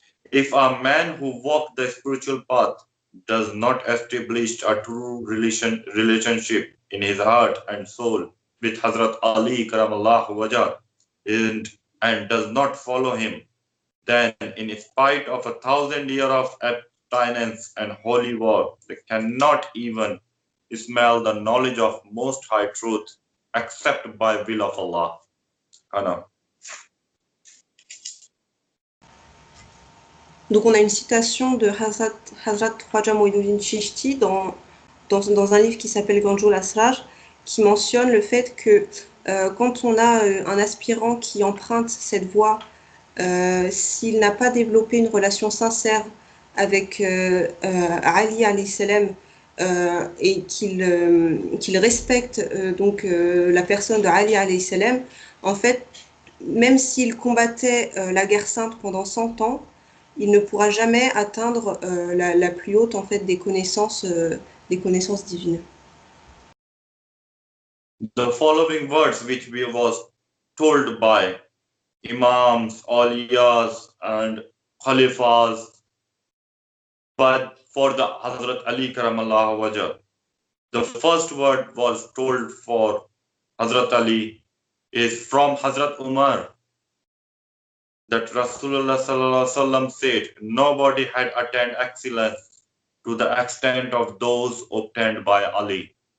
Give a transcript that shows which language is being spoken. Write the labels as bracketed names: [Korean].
[English] If a man who walked the spiritual path does not establish a true relationship in his heart and soul with Hazrat Ali Karamallahu Wajah and, and does not follow him, then in spite of 1,000 years of abstinence and holy war, they cannot even smell the knowledge of most high truth except by will of Allah. Ana. [French] Donc on a une citation de Hazrat Khwaja Moïnuddin Chishti dans un livre qui s'appelle Ganjul Asrar, qui mentionne le fait que quand on a un aspirant qui emprunte cette voie, s'il n'a pas développé une relation sincère avec Ali alayhi salam et qu'il respecte donc la personne de Ali alayhi salam, en fait, même s'il combattait la guerre sainte pendant 100 ans, il ne pourra jamais atteindre la plus haute en fait des connaissances divines. [English] The following words which we was told by imams, awliyas and khalifas, but for the Hazrat Ali Karamallahu Wajah, the first word was told for Hazrat Ali is from Hazrat Umar, that Rasulullah Sallallahu Alaihi Wasallam said, nobody had attained excellence to the extent of those obtained by Ali.